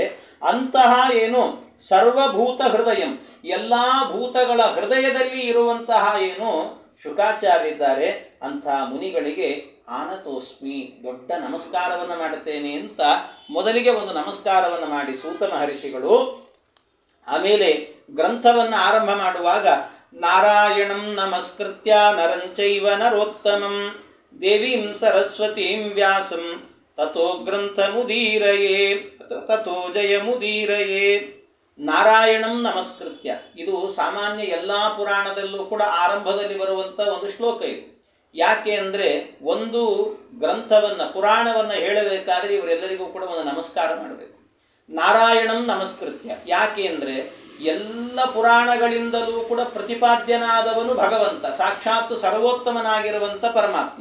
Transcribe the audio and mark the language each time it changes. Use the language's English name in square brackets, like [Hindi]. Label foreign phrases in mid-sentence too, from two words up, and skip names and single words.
[Kannada] ಅಂತಹ ಏನು [Sanskrit] ಸರ್ವಭೂತ ಹೃದಯಂ, [Kannada] ಎಲ್ಲ ಭೂತಗಳ ಹೃದಯದಲ್ಲಿ ಇರುವಂತಹ ಏನು ಶುಕಾಚಾರ್ಯರಿದ್ದಾರೆ ಅಂಥ ಮುನಿಗಳಿಗೆ ಆನತೋಸ್ಮಿ, ದೊಡ್ಡ ನಮಸ್ಕಾರವನ್ನು ಮಾಡುತ್ತೇನೆ ಅಂತ ಮೊದಲಿಗೆ ಒಂದು ನಮಸ್ಕಾರವನ್ನು ಮಾಡಿ ಸೂತ ಮಹರ್ಷಿಗಳು ಆಮೇಲೆ ಗ್ರಂಥವನ್ನು ಆರಂಭ ಮಾಡುವಾಗ [Sanskrit] ನಾರಾಯಣಂ ನಮಸ್ಕೃತ್ಯ ನರಂಚೈವ ನರೋತ್ತಮಂ ದೇವೀಂ ಸರಸ್ವತೀಂ ವ್ಯಾಸಂ ತಥೋ ಗ್ರಂಥ ಮುದೀರಯೇ ತಥೋ ಜಯ ಮುದೀರಯೇ. ನಾರಾಯಣಂ ನಮಸ್ಕೃತ್ಯ, [Kannada] ಇದು ಸಾಮಾನ್ಯ ಎಲ್ಲ ಪುರಾಣದಲ್ಲೂ ಕೂಡ ಆರಂಭದಲ್ಲಿ ಬರುವಂಥ ಒಂದು ಶ್ಲೋಕ ಇದು. ಯಾಕೆ ಅಂದರೆ ಒಂದು ಗ್ರಂಥವನ್ನು ಪುರಾಣವನ್ನು ಹೇಳಬೇಕಾದ್ರೆ ಇವರೆಲ್ಲರಿಗೂ ಕೂಡ ಒಂದು ನಮಸ್ಕಾರ ಮಾಡಬೇಕು. [Sanskrit] ನಾರಾಯಣಂ ನಮಸ್ಕೃತ್ಯ [Kannada] ಯಾಕೆ ಅಂದರೆ ಎಲ್ಲ ಪುರಾಣಗಳಿಂದಲೂ ಕೂಡ ಪ್ರತಿಪಾದ್ಯನಾದವನು ಭಗವಂತ, ಸಾಕ್ಷಾತ್ ಸರ್ವೋತ್ತಮನಾಗಿರುವಂಥ ಪರಮಾತ್ಮ.